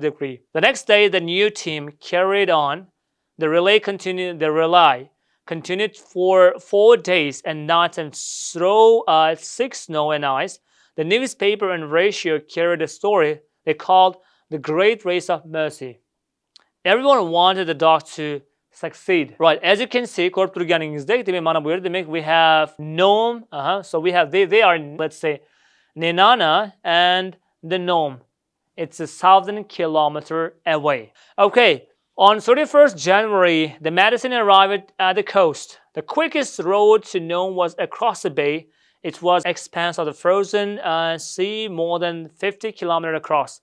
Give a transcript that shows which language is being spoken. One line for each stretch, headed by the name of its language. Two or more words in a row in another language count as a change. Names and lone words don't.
English: The next day, the new team carried on. The relay continued for 4 days and nights and through thick snow and ice. The newspaper and radio carried a story they called The Great Race of Mercy. Everyone wanted the dog to succeed. Right, as you can see,
Uzbek: ko'rib turganingizdek, demak mana bu yerda demak
English: we have Nome, so we have they are, let's say, Nenana and the Nome. It's 1,000 kilometers away. Okay, on 31st January, the medicine arrived at the coast. The quickest road to Nome was across the bay. It was expanse of the frozen sea, more than 50 kilometers across.